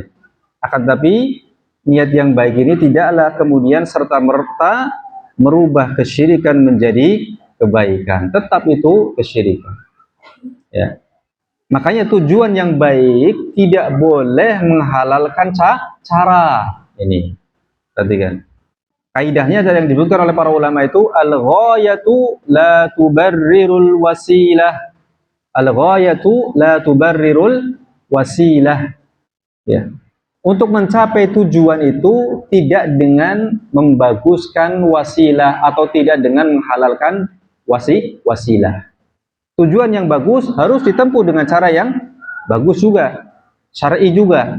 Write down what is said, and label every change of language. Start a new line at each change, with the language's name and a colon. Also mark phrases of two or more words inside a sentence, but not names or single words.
Indonesian: Akan tapi niat yang baik ini tidaklah kemudian serta-merta merubah kesyirikan menjadi kebaikan. Tetap itu kesyirikan. Ya. Makanya tujuan yang baik tidak boleh menghalalkan cara. Ini. Perhatikan. Kaidahnya ada yang disebutkan oleh para ulama itu
Arabic: الغاية لا تبرر الوسيلة. الغاية لا تبرر الوسيلة.
Indonesian: Ya. Untuk mencapai tujuan itu tidak dengan membaguskan wasilah atau tidak dengan menghalalkan wasilah. Tujuan yang bagus harus ditempuh dengan cara yang bagus juga, syar'i juga.